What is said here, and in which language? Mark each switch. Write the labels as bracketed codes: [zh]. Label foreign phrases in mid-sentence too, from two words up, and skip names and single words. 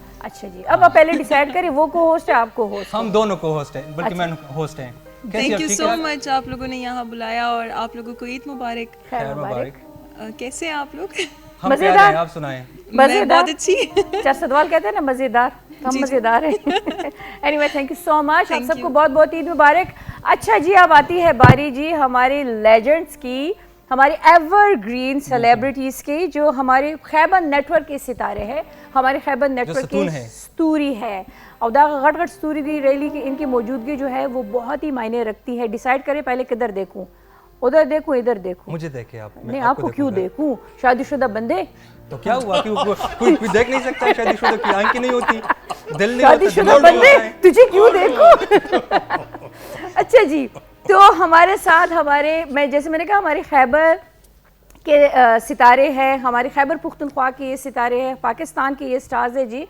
[ur] اچھا جی, اب آپ پہلے ڈیسائیڈ کریں وہ کو ہوسٹ ہے آپ کو ہوسٹ؟ ہم دونوں کو ہوسٹ ہیں, بلکہ میں ہوسٹ ہیں. [en] thank you so much [ur] آپ لوگوں نے یہاں بلایا اور آپ لوگوں کو عید مبارک. خیر مبارک. کیسے ہیں آپ لوگ؟ ہم پیارے ہیں, آپ سنائیں. میں بہت اچھی. چرسدوال کہتے ہیں نا مزیدار, ہم مزیدار ہیں. [en] anyway thank you so much, [ur] آپ سب کو بہت بہت عید مبارک. اچھا جی, اب آتی ہے باری جی ہمارے لیجنڈس کی, ہمارے [en] evergreen celebrities [ur] کی, جو ہمارے خیبر نیٹ ورک کے ستارے ہیں, ہمارے خیبر نیٹ ورک کے ستوری ہے. اور [ps] دا غٹ غٹ ستوری [ur] کی ریلی کی ان کی موجودگی جو ہے وہ بہت ہی معنی رکھتی ہے. ڈیسائیڈ کریں پہلے کدھر دیکھوں, ادھر دیکھوں ادھر دیکھوں. مجھے دیکھیں آپ. نہیں آپ کو کیوں دیکھوں, شادی شدہ بندے. تو کیا ہوا کہ کوئی دیکھ نہیں سکتا شادی شدہ کی آنکھیں نہیں ہوتی, دل نہیں شادی شدہ بندے تجھے کیوں دیکھوں. اچھا جی, تو ہمارے ساتھ ہمارے جیسے میں نے کہا ہمارے خیبر کے ستارے ہیں, ہمارے خیبر پختونخوا کے یہ ستارے ہیں, پاکستان کے یہ سٹارز ہیں جی.